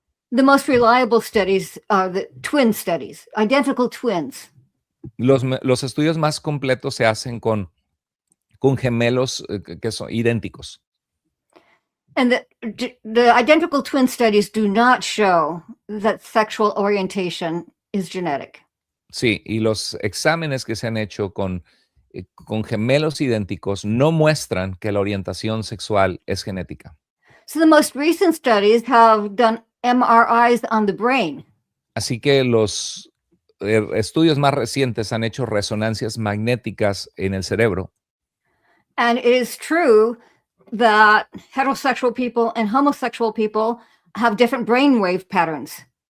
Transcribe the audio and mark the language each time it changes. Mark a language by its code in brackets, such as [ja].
[en] The most reliable studies are the twin studies, identical twins. [es] Los estudios más completos se hacen con gemelos que son idénticos. [en] And the identical twin studies do not show that sexual orientation is genetic. [es] Sí, y los exámenes que se han hecho con gemelos idénticos no muestran que la orientación sexual es genética. [en] So the most recent studies have done MRIs on the brain. [es] Así que los estudios más recientes han hecho resonancias magnéticas en el cerebro. [en] And it is true that heterosexual people and homosexual people have different brainwave patterns.